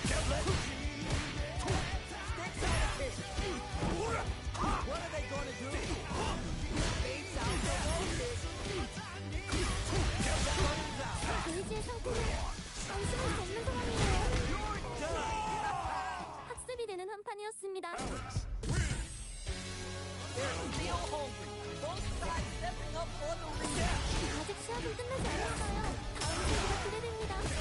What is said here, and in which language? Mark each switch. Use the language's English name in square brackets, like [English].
[English] You're done. [Korean] 학습이 되는 한판이었습니다. [English] They're still hungry. Both sides stepping up for the rematch. [Korean] 아직 시합은 끝나지 않았어요. 다음 경기가 기대됩니다.